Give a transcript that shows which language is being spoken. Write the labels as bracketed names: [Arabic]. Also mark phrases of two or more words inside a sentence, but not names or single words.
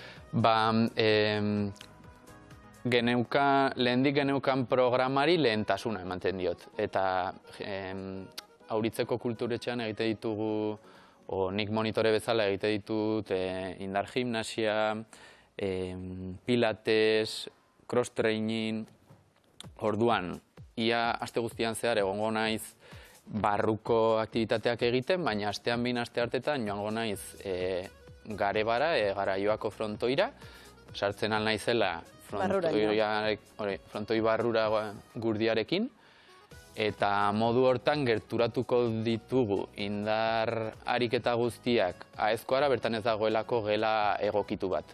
[Basque] Lehendik geneukan programari lehentasuna ematen diot. Eta Auritzeko kulturetxean egite ditugu, nik monitore bezala egite ditut, indar gimnasia, [English] pilates, cross training. [Basque] Orduan, ia aste guztian zehar egongo naiz barruko aktibitateak egiten, baina astean behin aste hartetan joango naiz Garebara, Garaioako frontoira, sartzen al naizela frontoi barrura gurdiarekin, eta modu hortan gerturatuko ditugu indar ariketa guztiak aezkoara, bertan ez dagoelako gela egokitu bat.